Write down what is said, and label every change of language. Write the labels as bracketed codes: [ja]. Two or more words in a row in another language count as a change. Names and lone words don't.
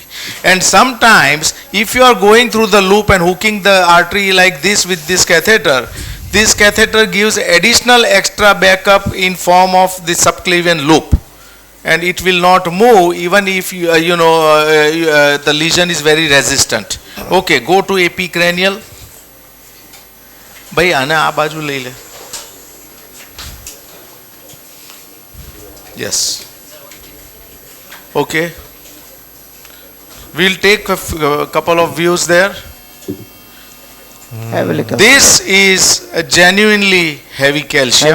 [en] And sometimes, if you are going through the loop and hooking the artery like this with this catheter gives additional extra backup in form of the subclavian loop. And it will not move even if the lesion is very resistant. Okay, go to epicranial. [hi] भाई आना आ बाजू ले ले. [en] Yes. Okay. We'll take a couple of views there. Heavily calcified. This is a genuinely heavy calcium.